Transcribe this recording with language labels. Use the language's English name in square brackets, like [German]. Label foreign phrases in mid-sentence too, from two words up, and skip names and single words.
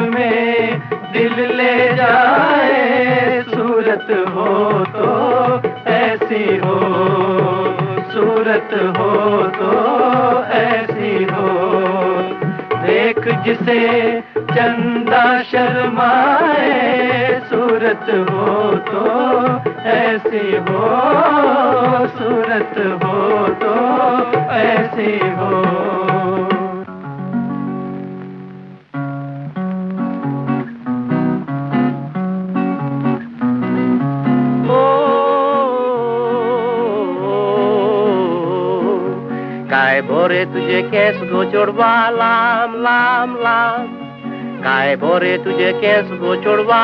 [Hindi] में दिल ले जाए, सूरत हो तो ऐसी हो, सूरत हो तो ऐसी हो, देख जिसे चंदा शर्माए, सूरत हो तो ऐसी हो, सूरत हो तो ऐसी हो। [Konkani] काय भोरे तुझे केस गोचोडवा लांब लांब लांब, काय भोरे तुझे केस गोचोडवा